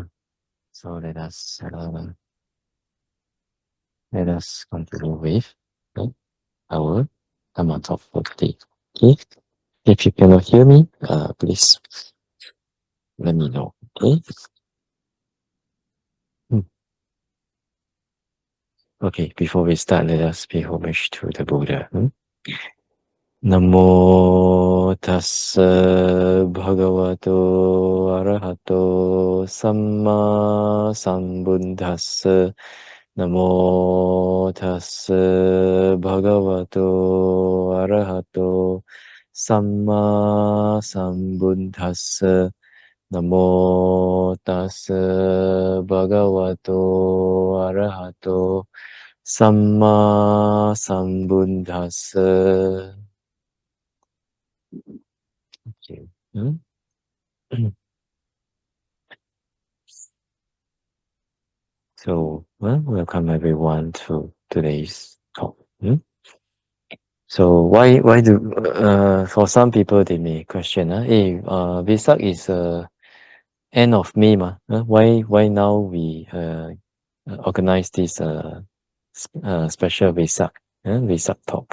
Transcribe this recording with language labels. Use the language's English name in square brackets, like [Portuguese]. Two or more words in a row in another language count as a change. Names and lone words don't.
[English] So let us continue with our Dhamma talk for today. Okay. If you cannot hear me, please let me know. Okay. Hmm. Okay. Before we start, let us pay homage to the Buddha. [Pali] Namo tassa bhagavato arahato samma sambuddhassa. Namo tassa bhagavato arahato samma sambuddhassa. Namo tassa bhagavato arahato samma sambuddhassa. [English] Okay. So, welcome everyone to today's talk. So, why do for some people they may question, hey, Vesak is end of May, why now we organize this special Vesak talk?